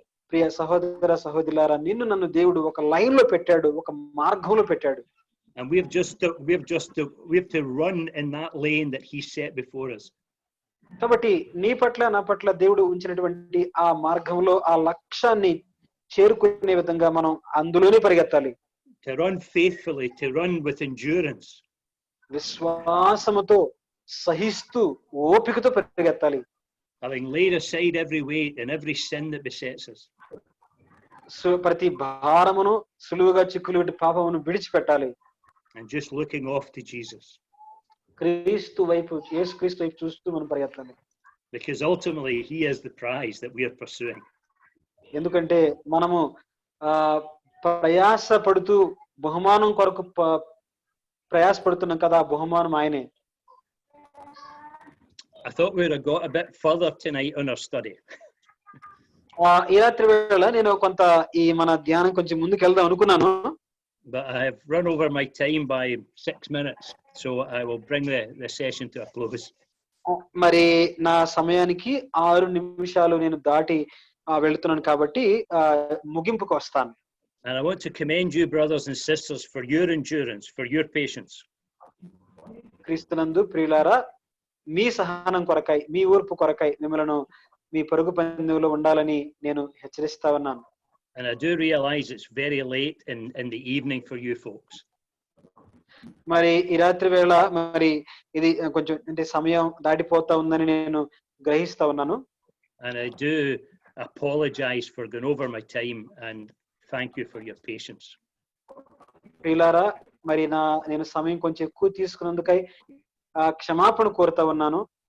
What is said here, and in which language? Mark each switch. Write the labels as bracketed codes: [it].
[te] ప్రియ సహోదర సహోదరులారా, నన్ను దేవుడు ఒక లైన్ లో పెట్టాడు, ఒక మార్గంలో పెట్టాడు. [en] And we have to run in that lane that he set before us. [te] కాబట్టి నీ పట్ల నా పట్ల దేవుడు ఉంచినటువంటి ఆ మార్గంలో ఆ లక్ష్యాన్ని చేరుకునే విధంగా మనం అందులోనే పరిగెత్తాలి. [en] To run faithfully, to run with endurance. [te] విశ్వాసముతో, సహిస్తూ, ఓపికతో పరిగెత్తాలి. [en] Having laid aside every weight and every sin that besets us. [te] ప్రతి భారమును, సులువుగా చిక్కులు పాపమును విడిచిపెట్టాలి. [en] And just looking off to Jesus. [te] యేసు క్రీస్తు వైపు చూస్తూ మనం పరిగెత్తాలి. [en] Because ultimately he is the prize that we are pursuing. [te] ఎందుకంటే మనము ప్రయాస పడుతూ బహుమానం కొరకు ప్రయాసపడుతున్నాం కదా, బహుమానం ఆయనే. [en] I thought we would have got a bit further tonight on our study. [te] ఈ రాత్రి వేళ నేను కొంత ఈ మన ధ్యానం కొంచెం ముందుకు వెళ్దాం అనుకున్నాను. [en] But I have run over my time by 6 minutes, so I will bring the session to a close. [te] మరి నా సమయానికి 6 నిమిషాలు నేను దాటి వెళ్తున్నాను కాబట్టి ముగింపుకు వస్తాను. [en] And I want to commend you, brothers and sisters, for your endurance, for your patience. [te] క్రీస్తునందు ప్రియులారా, మీ సహనం కొరకై, మీ ఓర్పు కొరకై మిమ్మలను మీ పరుగు పందెంలో ఉండాలని నేను హెచ్చరిస్తా ఉన్నాను. [en] And I do realize it's very late in the evening for you folks. [te] మరి ఈ రాత్రి వేళ మరి ఇది కొంచెం అంటే సమయం దాటిపోతా ఉందని నేను గ్రహిస్తా ఉన్నాను. [en] And I do apologize for going over my time, and thank you for your patience. [te] ప్రియులారా, మరి నేను సమయం కొంచెం ఎక్కువ తీసుకున్నందుకై క్షమాపణ కోరుతా ఉన్నాను.